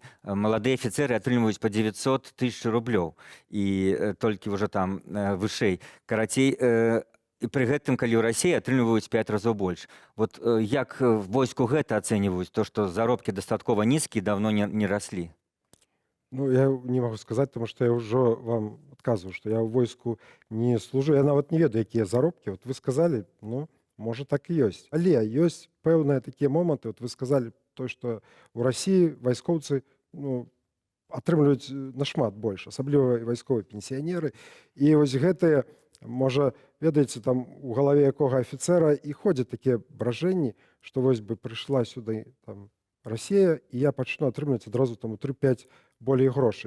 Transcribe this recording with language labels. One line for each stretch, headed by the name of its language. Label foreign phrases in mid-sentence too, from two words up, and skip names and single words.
Belarusian: Маладыя афіцэры атрымліваюць па 900 000 рублёў і толькі ўжо там вышэй. Карацей, і пры гэтым, калі ў Расіі атрымліваюць 5 разоў больш. Вот як войску гэта ацэньваюць, то, што заробкі дастаткова нізкія, даўно не раслі? Ну,
Russian: я не могу сказать, потому что я уже вам отказываю, что я в войску не служу.
Belarusian: Я нават не ведаю, якія заробкі.
Russian: Вот вы сказали, ну, может,
Belarusian: так і ёсць. Але ёсць пэўныя такія моманты.
Russian: Вот вы сказали, то, что у России
Belarusian: вайскоўцы, ну, атрымліваюць нашмат больш, асабліва вайсковыя пенсіянеры. І вось гэтыя, можа, ведаеце, там у галаве якога афіцэра і ходзяць такія бражэнні, што вось бы прыйшла сюды там Россия, і я пачну атрымліваць адразу там у 3-5 болей грошай.